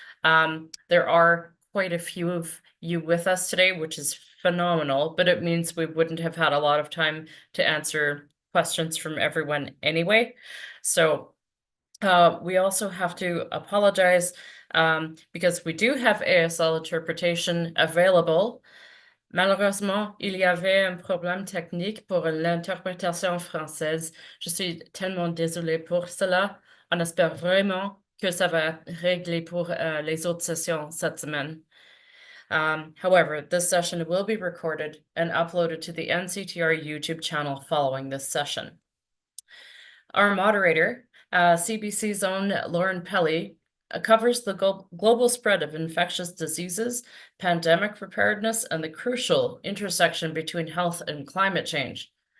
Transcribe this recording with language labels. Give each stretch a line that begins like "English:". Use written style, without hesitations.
English: There are quite a few of you with us today, which is phenomenal, but it means we wouldn't have had a lot of time to answer questions from everyone anyway. So we also have to apologize because we do have ASL interpretation available.
French: Malheureusement, il y avait un problème technique pour l'interprétation française. Je suis tellement désolée pour cela. On espère vraiment que ça va être réglé pour les autres sessions cette semaine.
English: However, this session will be recorded and uploaded to the NCTR YouTube channel following this session. Our moderator, CBC's own Lauren Pelley, covers the global spread of infectious diseases, pandemic preparedness, and the crucial intersection between health and climate change.